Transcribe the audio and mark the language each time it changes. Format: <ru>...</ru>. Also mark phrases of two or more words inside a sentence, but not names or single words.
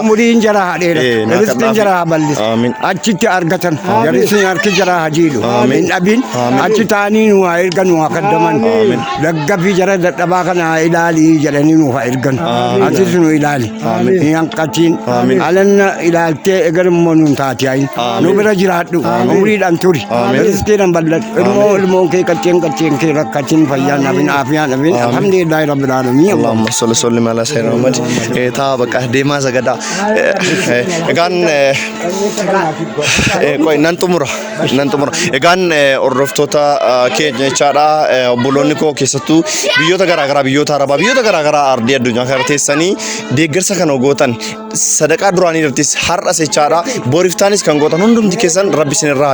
<om>umriin jara haadheera rizqiin jara bal'isa achitti argatan jarrisin harki jara hajiidhu hin dhabin achi taanii nu haa ergan nu haa kaddaman daggafii jara dadhabaa kana ilaalii jedhanii nu haa ergan atis nu ilaali hin hanqatiin alanna ilaaltee egar immoo nuun taati ayin nu bira jiraadhu umriidhaan turi rizqiidhaan bal'adhu ilmoon kee qacceen kee rakkatiin fayyaan dhabin aafiyaan dhabin</om> <ar>الحمد لله رب العالمين. اللهم صل على سيدنا محمد.</ar> <om>Taa bakka deemaa sagadaa egaan nan xumura egaan hordoftoota keenya jechaadha. Obboloonni koo keessattuu biyyoota garaagaraa biyyoota arabaa biyyoota garaagaraa ardii addunyaa kana teessanii deeggarsa kana gootan sadaqaa duraanii irrattis har'as jechaadha boriftaanis kan gootan hundumti keessan rabbi isinirraa</om>